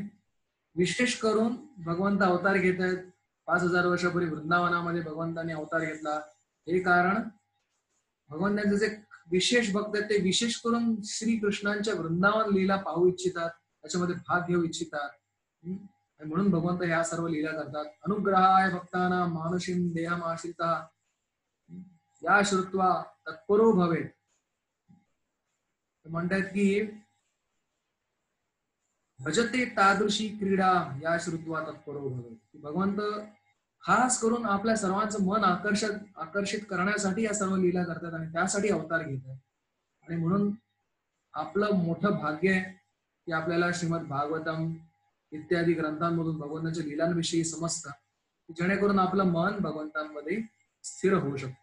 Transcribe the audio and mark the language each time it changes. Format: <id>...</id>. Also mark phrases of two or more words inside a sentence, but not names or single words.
<mr>विशेष करून भगवंत अवतार घेत आहेत, 5000 वर्षापूर्वी वृंदावनामध्ये भगवंतांनी अवतार घेतला. हे कारण भगवंतांचे जे विशेष भक्त आहेत ते विशेष करून श्रीकृष्णांच्या वृंदावन लीला पाहू इच्छितात, त्याच्यामध्ये भाग घेऊ इच्छितात. आणि म्हणून भगवंत ह्या सर्व लीला करतात.</mr> <sa>अनुग्रहाय भक्ताना मानुषीम देहमाश्रिता या श्रुत्वा तत्परो भवेत.</sa> <mr>म्हणतात की</mr> <sa>भजते तादृशी क्रीडा या श्रुत्वा तत्परो भवेत.</sa> <mr>भगवंत खास करून आपल्या सर्वांचं मन आकर्षित करण्यासाठी या सर्व लीला करतात आणि त्यासाठी अवतार घेतात. आणि म्हणून आपलं मोठं भाग्य आहे की आपल्याला श्रीमद भागवतम इत्यादी ग्रंथांमधून भगवंताच्या लीलांविषयी समजतं, जेणेकरून आपलं मन भगवंतांमध्ये स्थिर होऊ शकतं.</mr>